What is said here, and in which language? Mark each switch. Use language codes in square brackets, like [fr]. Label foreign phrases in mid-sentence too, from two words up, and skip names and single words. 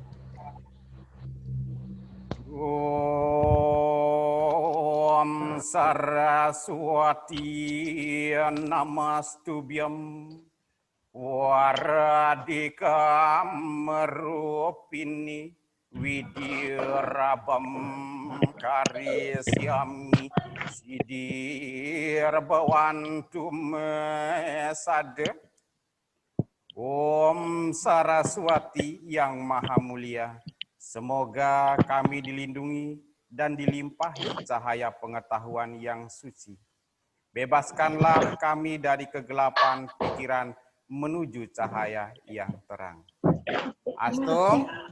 [sa] Om Saraswati Namastubhyam Waradika Merupini Widirabam Karisyami Sidir Bawantum Sada. [id] Om Saraswati yang Maha Mulia, semoga kami dilindungi dan dilimpahi cahaya pengetahuan yang suci. Bebaskanlah kami dari kegelapan pikiran menuju cahaya yang terang. Astung.